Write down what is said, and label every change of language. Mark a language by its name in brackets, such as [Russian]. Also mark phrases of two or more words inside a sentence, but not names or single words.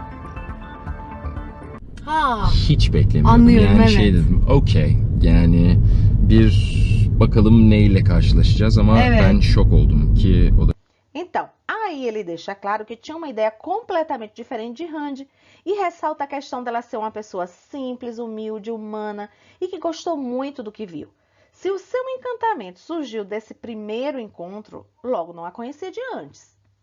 [Turkish] Ha. Hiç beklemiyordum. Anlıyorum, yani evet. şey dedim, okey. Yani bir bakalım neyle karşılaşacağız ama Evet. ben şok oldum ki o da [Portuguese] Então, aí ele deixa claro que tinha uma ideia completamente diferente de Randy e ressalta a questão dela ser uma pessoa simples, humilde, humana e que gostou muito do que viu. Se o seu encantamento surgiu desse primeiro encontro, logo não a conhecia de antes.